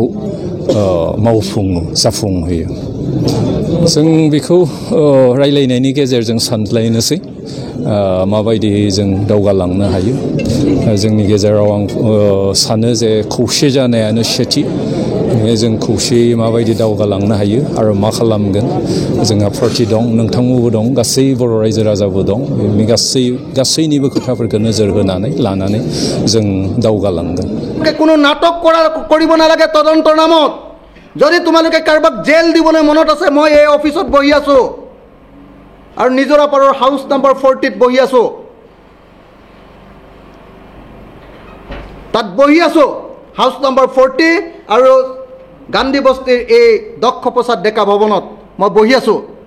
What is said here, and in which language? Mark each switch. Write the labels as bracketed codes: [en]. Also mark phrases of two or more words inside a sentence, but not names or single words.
[brx] मावफुङो जाफुंहोयो जों बेखौ रायलायनायनि गेजेरजों सानलायनोसै माबायदि जों दावगालांनो हायो जोंनि गेजेराव आं सानो जे खौसे जानायानो सेथि जों खौसेयै माबायदि दावगालांनो हायो आरो मा खालामगोन जोंहा पार्टि दं नोंथांमोनबो दं गासै बर' रायजो राजाबो दं बे गासैनिबो खोथाफोरखौ नोजोर होनानै लानानै जों दावगालांगोन [as] কোনো নাটক কৰিব নালাগে তদন্তৰ নামত যদি তোমালোকে কাৰোবাক জেল দিবলৈ মনত আছে মই এই অফিচত বহি আছোঁ আৰু নিজৰাপাৰৰ হাউচ নম্বৰ 40ত বহি আছোঁ তাত বহি আছোঁ হাউচ নম্বৰ 40 আৰু গান্ধী বস্তিৰ এই দক্ষ প্ৰসাদ ডেকা ভৱনত মই বহি আছোঁ